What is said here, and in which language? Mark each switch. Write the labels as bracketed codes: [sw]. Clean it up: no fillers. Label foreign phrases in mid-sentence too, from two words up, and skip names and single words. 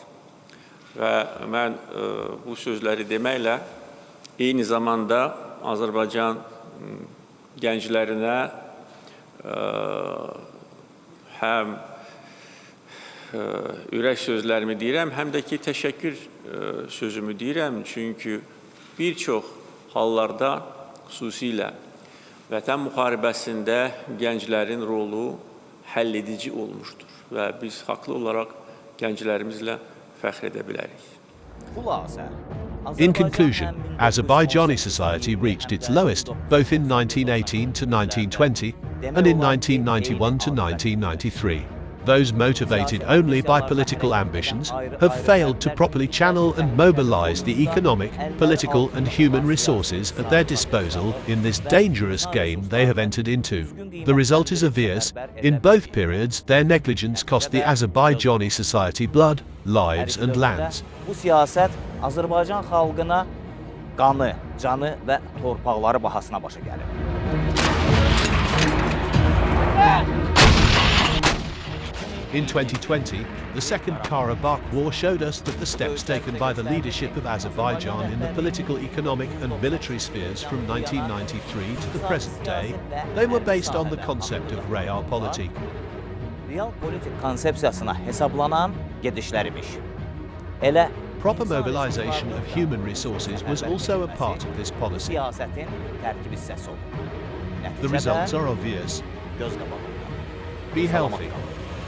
[az] Və mən bu sözləri deməklə eyni zamanda Azərbaycan gənclərinə həm ürək sözlərimi deyirəm, həm də ki, təşəkkür sözümü deyirəm. Çünki bir çox hallarda xüsusilə Vətən müharibəsində gənclərin rolu həlledici olmuşdur və biz haqlı olaraq gənclərimizlə fəxr edə bilərik. [en] In conclusion, Azerbaijani society reached its lowest both in 1918 to 1920 and in 1991 to 1993. Those motivated only by political ambitions have failed to properly channel and mobilize the economic, political and human resources at their disposal in this dangerous game they have entered into. The result is obvious. In both periods, their negligence cost the Azerbaijani society blood, lives and lands. [az] Bu siyasət Azərbaycan xalqına qanı, canı və torpaqları bahasına başa gəlib. [en] In 2020, the Second Karabakh War showed us that the steps taken by the leadership of Azerbaijan in the political, economic and military spheres from 1993 to the present day, they were based on the concept of realpolitik. [az] Realpolitik konsepsiyasına hesablanan gedişlərmiş. Elə [en] Proper mobilization of human resources was also a part of this policy. [az] siyasətin tərkib hissəsi oldu. [en] The results are obvious. [az] Göz qabağında. [en] Be healthy.